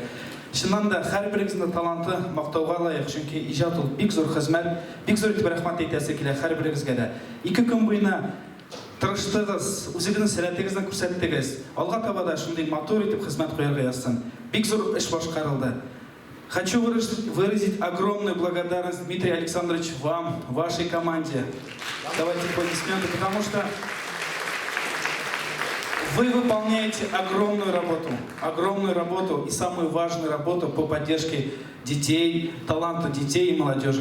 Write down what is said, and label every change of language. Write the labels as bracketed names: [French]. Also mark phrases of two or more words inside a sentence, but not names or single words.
[Tatar] Чыннан да һәрберегезнең таланты мактауга лаек, чөнки иҗат ул бик зур хезмәт, бик зур итеп рәхмәт әйтәсе килә һәрберегезгә дә. 2 көн буена тырыштыгыз, үзегезнең сәләтегезне күрсәттегез. Алга таба да шундый матур итеп хезмәт куярга язсын. Бик зур эш башкарылды. [Russian] Хочу выразить огромную благодарность, Дмитрий Александрович, вам, вашей команде. Давайте аплодисменты, потому что вы выполняете огромную работу и самую важную работу по поддержке детей, таланта детей и молодежи.